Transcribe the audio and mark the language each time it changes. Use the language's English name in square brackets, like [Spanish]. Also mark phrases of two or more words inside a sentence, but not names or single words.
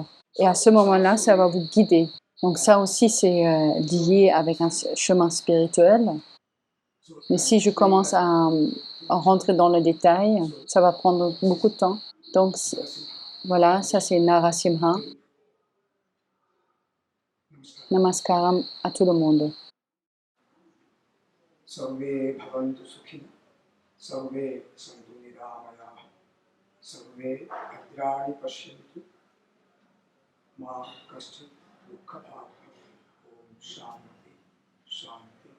[French] Et à ce moment-là, ça va vous guider. Donc ça aussi, c'est lié avec un chemin spirituel. Mais si je commence à rentrer dans le détail, ça va prendre beaucoup de temps. Donc voilà, ça c'est Narasimha. Namaskaram à tout le monde. [Sanskrit] सर्वे भवन्तु सुखिन, सर्वे सन्तु निरामय, सर्वे भद्राणि पश्यन्तु, मा कश्चित् दुःख भव. ॐ शान्ति, शान्ति.